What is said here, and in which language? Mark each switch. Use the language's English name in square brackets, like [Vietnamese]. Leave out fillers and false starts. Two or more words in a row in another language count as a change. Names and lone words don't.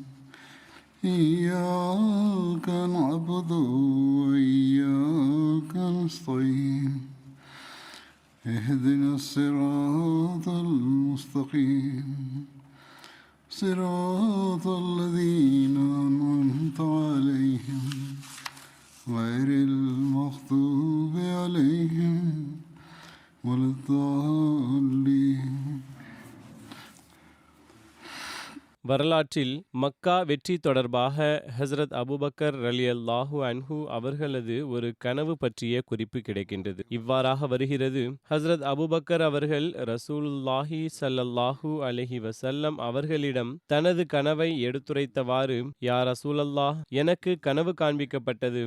[Arabic] إياك نعبد وإياك نستعين اهدنا الصراط المستقيم صراط الذين أنعمت عليهم غير المغضوب عليهم ولا الضالين. [Tamil] வரலாற்றில் மக்கா வெற்றி தொடர்பாக ஹஸ்ரத் அபூபக்கர் [Arabic] رضي الله عنه [Tamil] அவர்களது ஒரு கனவு பற்றிய குறிப்பு கிடைக்கின்றது. இவ்வாறாக வருகிறது: ஹஸ்ரத் அபூபக்கர் அவர்கள் [Arabic] رسول الله صلى الله عليه وسلم [Tamil] அவர்களிடம் தனது கனவை எடுத்துரைத்தவாறு, [Arabic] يا رسول الله, [Tamil] எனக்கு கனவு காண்பிக்கப்பட்டது.